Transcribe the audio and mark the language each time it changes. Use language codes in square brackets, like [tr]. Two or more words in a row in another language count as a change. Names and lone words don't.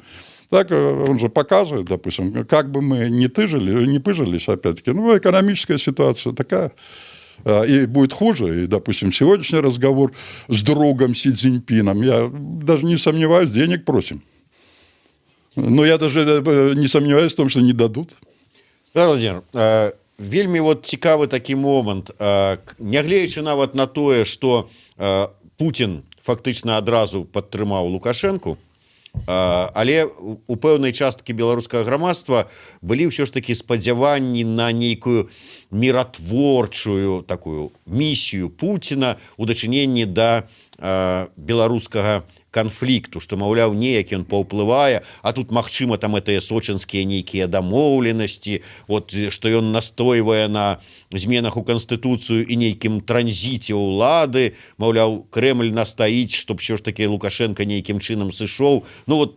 [ru] Так он же показывает, допустим, как бы мы не пыжились, опять-таки, ну, экономическая ситуация такая, и будет хуже. И, допустим, сегодняшний разговор с другом Си Цзиньпином, я даже не сомневаюсь, денег просим. Но я даже не сомневаюсь в том, что не дадут. Владимир, [be] вельмі вот цікавы такі момант. Нягледзячы нават на тое, што Путін фактычна адразу падтрымаў Лукашэнку, але у пэўнай часткі беларускага грамадства былі ўсё ж такі спадзяванні на нейкую міратворчую такую місію Пуціна у дачыненні да беларускага канфлікту, што, маўляў, неяк ён паўплывае, а тут, магчыма, там гэтыя сочынскія нейкія дамоўленасці, вот, што ён настойвае на зменах у Канстытуцыю і нейкім транзіце ўлады, маўляў, Крэмль настаіць, чтоб ўсё ж такі Лукашенко нейкім чынам сышоў.